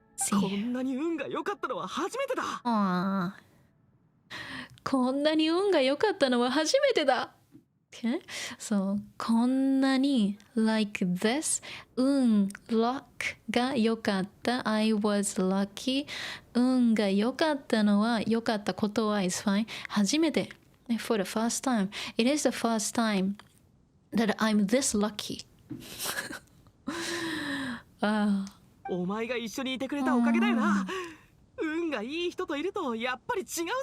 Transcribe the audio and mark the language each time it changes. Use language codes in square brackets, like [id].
[ja] こんなに運が良かったのは初めてだこんなに運が良かったのは初めてだOkay? [en] So こんなに like this luck が良かった I was lucky [ja] 運が良かったのは良かったことは [en] is fine 初めて for the first time it is the first time that I'm this lucky [ja] お前が一緒にいてくれたおかげだよな運がいい人といるとやっぱり違うぜ